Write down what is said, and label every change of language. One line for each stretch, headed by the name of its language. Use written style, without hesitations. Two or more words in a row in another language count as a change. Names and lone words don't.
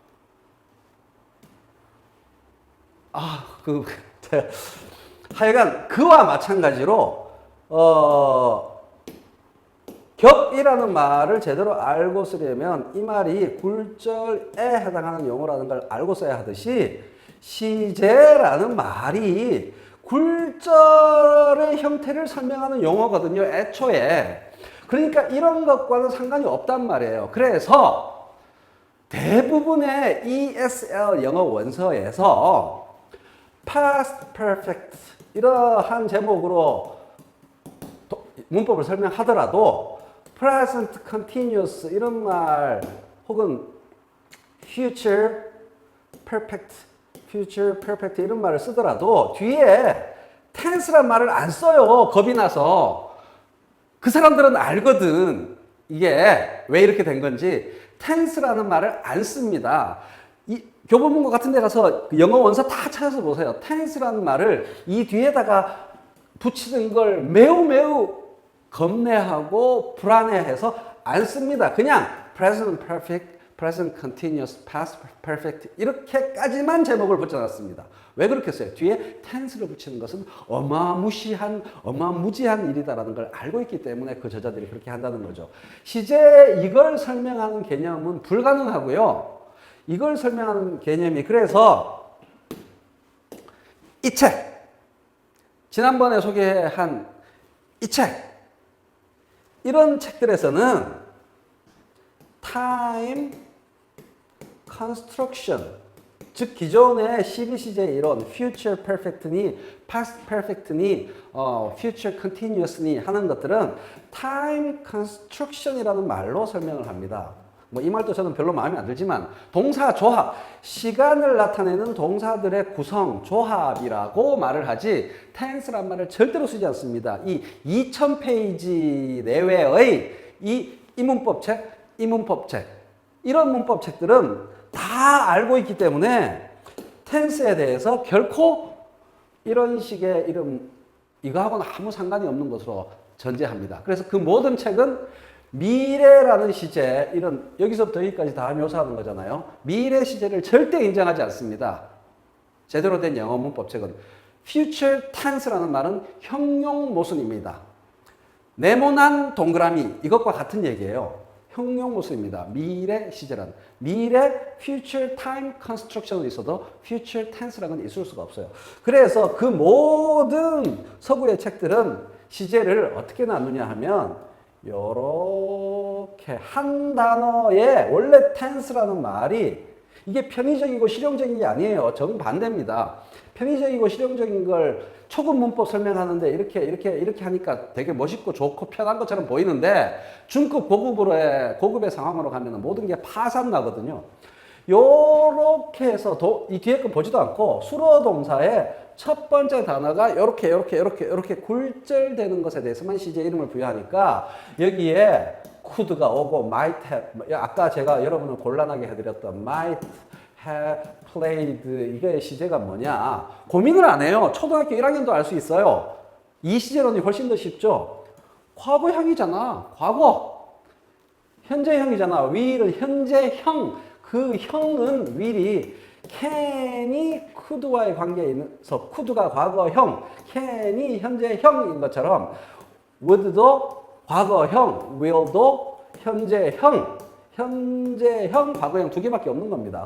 Korean: 하여간 그와 마찬가지로 격이라는 말을 제대로 알고 쓰려면 이 말이 굴절에 해당하는 용어라는 걸 알고 써야 하듯이 시제라는 말이 굴절의 형태를 설명하는 용어거든요. 애초에. 그러니까 이런 것과는 상관이 없단 말이에요. 그래서 대부분의 ESL 영어 원서에서
English: past perfect
Korean: 이러한 제목으로 문법을 설명하더라도
English: present continuous
Korean: 이런 말 혹은
English: future perfect
Korean: 이런 말을 쓰더라도 뒤에 tense란 말을 안 써요. 겁이 나서. 그 사람들은 알거든. 이게 왜 이렇게 된 건지. tense라는 말을 안 씁니다. 이 교보문고 같은 데 가서 영어 원서 다 찾아서 보세요. tense라는 말을 이 뒤에다가 붙이는 걸 매우 겁내하고 불안해해서 안 씁니다. 그냥
English: present perfect, present continuous, past perfect
Korean: 이렇게까지만 제목을 붙여놨습니다. 왜 그렇게 써요? 뒤에 tense를 붙이는 것은 어마무지한 일이다라는 걸 알고 있기 때문에 그 저자들이 그렇게 한다는 거죠. 시제 이걸 설명하는 개념은 불가능하고요. 이걸 설명하는 개념이 그래서 이 책, 지난번에 소개한 이 책, 이런 책들에서는
English: time construction,
Korean: 즉 기존의 12시제 이론
English: future perfect
Korean: 니
English: past perfect
Korean: 니
English: future continuous
Korean: 니 하는 것들은
English: time construction
Korean: 이라는 말로 설명을 합니다. 뭐 이 말도 저는 별로 마음에 안 들지만 동사 조합, 시간을 나타내는 동사들의 구성, 조합이라고 말을 하지 tense란 말을 절대로 쓰지 않습니다. 이 2000페이지 내외의 이 문법책, 이런 문법책들은 다 알고 있기 때문에 tense에 대해서 결코 이런 식의 이거하고는 아무 상관이 없는 것으로 전제합니다. 그래서 그 모든 책은 미래라는 시제, 이런 여기서부터 여기까지 다 묘사하는 거잖아요. 미래 시제를 절대 인정하지 않습니다. 제대로 된 영어 문법책은
English: future tense
Korean: 라는 말은 형용 모순입니다. 네모난 동그라미 이것과 같은 얘기예요. 형용모습입니다. 미래 시제란. 미래
English: future time construction
Korean: 은 있어도
English: future tense
Korean: 라는 건 있을 수가 없어요. 그래서 그 모든 서구의 책들은 시제를 어떻게 나누냐 하면 요렇게 한 단어에 원래 tense라는 말이 이게 편의적이고 실용적인 게 아니에요. 정반대입니다. 편의적이고 실용적인 걸 초급 문법 설명하는데 이렇게 하니까 되게 멋있고 좋고 편한 것처럼 보이는데 중급 고급의 상황으로 가면 모든 게 파산 나거든요. 요렇게 해서 이 뒤에 거 보지도 않고 수로 동사의 첫 번째 단어가 이렇게 굴절되는 것에 대해서만 시제 이름을 부여하니까 여기에 could가 오고
English: might have,
Korean: 아까 제가 여러분을 곤란하게 해드렸던
English: might have played
Korean: 이게 시제가 뭐냐 고민을 안 해요. 초등학교 1학년도 알 수 있어요. 이 시제론이 훨씬 더 쉽죠. 과거형이잖아. 과거. 현재형이잖아. will은 현재형. 그 형은 will이 can이 could와의 관계에 있어서 could가 과거형, can이 현재형인 것처럼 would도 과거형, will도 현재형, 과거형 두 개밖에 없는 겁니다.